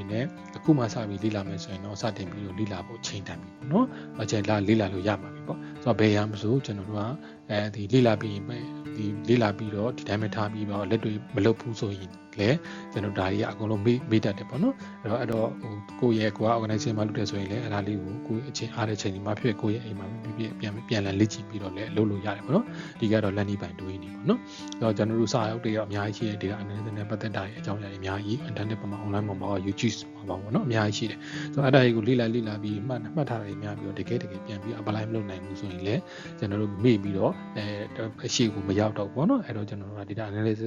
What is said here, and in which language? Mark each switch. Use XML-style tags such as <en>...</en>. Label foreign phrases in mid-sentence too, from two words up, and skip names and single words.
<my>နဲ့အခုမှစပြီးလေ့လာမယ်ဆိုရင်တော့စတင်ပြီးတော့လေ့လာဖို့ချိန်တန်ပြီပေါ့เนาะအချိန်လေ့လာလို့ရမှာပြီပေါ့ဆိုတော့ဘယ်ရမလို့ကျွန်တော်တို့ကဒီလေ့လာပြီးဒီလေ့လာပြီးတော့ဒီတိုင်းပဲထားပြီးတော့လက်တွေမလုပ်ဘူးဆိုရင်လည်းကျွန်တော်ဒါတွေကအကုန်လုံးမေ့တတ်တယ်ပေါ့နော်အဲ့တော့ကိုယ့်ရဲ့ကိုယ်က organization မှာလုပ်တယ်ဆိုရင်လည်းအဲ့ဒါ လေးကိုကိုယ်အချိန်အားတဲ့ချိန်ဒီမှာဖြစ်ကိုယ့်ရဲ့အိမ်မှာပြန်လည်ကြည့်ပြီးတော့လည်းလုပ်လို့ရတယ်ပေါ့နော်ဒီကတော့</my> <en>learning by doing</en> <my>နေပေါ့နော်အဲ့တော့ကျွန်တော်တို့စာအုပ်တွေကအများကြီးရှိတယ်</my> <en>data analysis</en> <my>နဲ့ပတ်သက်တာအကြောင်းအရာတွေအများကြီး internet ပေါ်မှာ online ပေါ်မှာ YouTube မှာပေါ့ နော်အများကြီးရှိတယ်ဆိုတော့အဲ့ဒါတွေကိုလေ့လာပြီးမှတ်ထားတာတွေများပြီးတော့တကယ်ပြန်ပြီး apply မလုပ်နိုင်ဘူးဆိုရင်လည်းကျွန်တော်တို့မေ့ပြီးတော့အရှိကိုမရောက်တော့ဘူးပေါ့နော်အဲ့တော့ကျွန်တော်တို့က</my> <en>data analysis</en>